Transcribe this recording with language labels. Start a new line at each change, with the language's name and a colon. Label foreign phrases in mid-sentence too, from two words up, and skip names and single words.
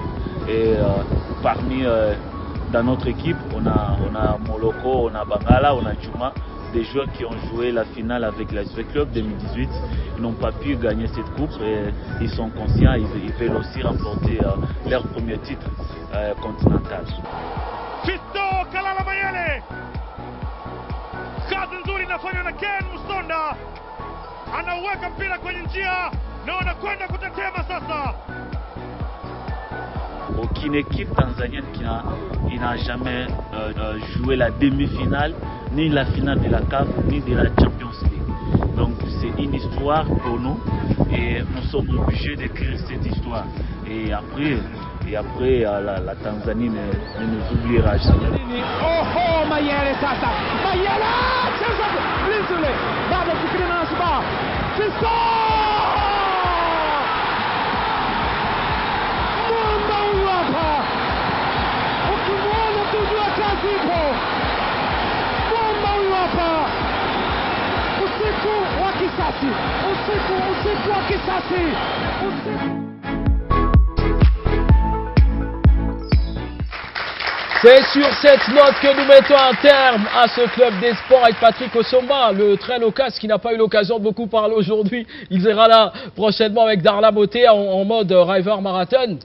French: Et dans notre équipe, on a Moloko, on a Bangala, on a Djouma, des joueurs qui ont joué la finale avec la SV Club 2018. Ils n'ont pas pu gagner cette coupe et ils sont conscients, ils veulent aussi remporter leur premier titre continental.
Swahili: Fiston Kalala Mayele, kazi nzuri inafanywa na Ken Musonda, anauweka mpira kwenye njia na wanakwenda kutetema sasa.
French: Aucune équipe tanzanienne qui n'a jamais joué la demi-finale, ni la finale de la CAF, ni de la Champions League. Donc c'est une histoire pour nous et nous sommes obligés d'écrire cette histoire. Et après la Tanzanie ne nous oubliera jamais.
Swahili: Oh, Mayele sasa. Mayele! Linzule! Bado fikiri na Nasba. Fisto! Mwamba huyu hapa. Ukimwona tujua kazi ipo. Mwamba huyu hapa. Usiku wa kisasi. Usiku wa kisasi.
French: C'est sur cette note que nous mettons un terme à ce club des sports avec Patrick Osomba, le très loquace qui n'a pas eu l'occasion de beaucoup parler aujourd'hui. Il sera là prochainement avec Darla Beauté en mode River Marathon.